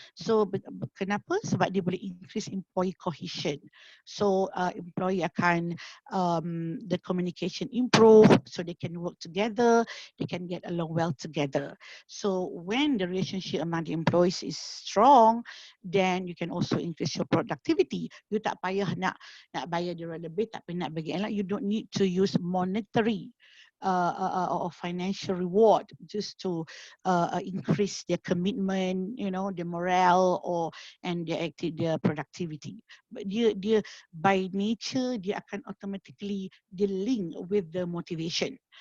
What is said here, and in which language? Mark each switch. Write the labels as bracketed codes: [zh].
[ms] So kenapa? Sebab dia boleh [en] increase employee cohesion. So employee [ms] akan [en] the communication improve, so they can work together, they can get along well together. So when the relationship among the employees is strong, then you can also increase your productivity. [ms] You tak payah nak bayar dia lebih, tak payah nak bagi elak. [en] You don't need to use monetary or financial reward just to increase their commitment, their morale and their productivity. But dia by nature [ms] dia akan [en] automatically link with the motivation.